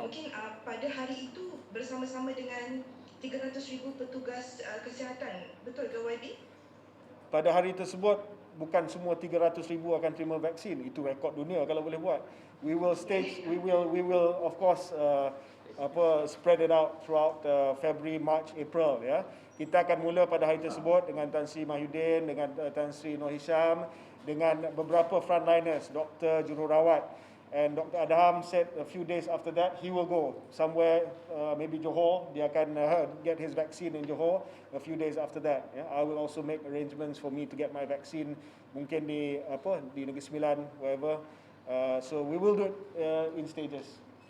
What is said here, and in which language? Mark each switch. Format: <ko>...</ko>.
<ms>Mungkin pada hari itu bersama-sama dengan 300,000 petugas kesihatan. Betul ke YB? Pada hari tersebut bukan semua 300,000 akan terima vaksin. Itu rekod dunia kalau boleh buat.</ms> <en>We will of course spread it out throughout February, March, April ya.</en> <ms>Kita akan mula pada hari tersebut dengan Tan Sri Mahyudin, dengan Tan Sri Nur Hisham, dengan beberapa frontliners, doktor, jururawat.</ms> <en>And Dr. Adham said a few days after that, he will go somewhere, maybe Johor.</en> <ms>Dia akan</ms> <en>get his vaccine in Johor a few days after that. Yeah. I will also make arrangements for me to get my vaccine,</en> <ms>mungkin di Negeri Sembilan,</ms> <en>wherever. So we will do it in stages.</en>